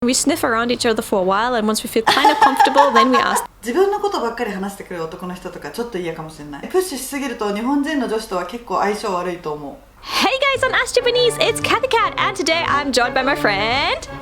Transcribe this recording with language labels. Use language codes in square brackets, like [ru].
[en] we sniff around each other for a while, and once we feel kind of comfortable, then we ask. [ja] 自分のことばっかり話してくる男の人とかちょっと嫌かもしれない。プッシュしすぎると日本人の女子とは結構相性悪いと思う。 [en] Hey guys, on Ask Japanese, it's Kathy Cat, and today I'm joined by my friend.